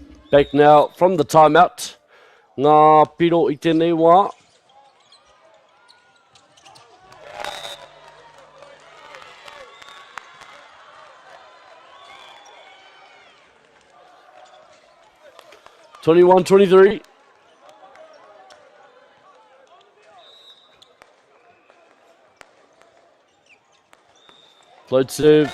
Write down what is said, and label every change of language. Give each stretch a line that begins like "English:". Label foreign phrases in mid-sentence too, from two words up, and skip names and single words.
English: Back now from the timeout.
Māori: Ngā piro I tēnei wā.
English: Twenty-one, 23. Float serve.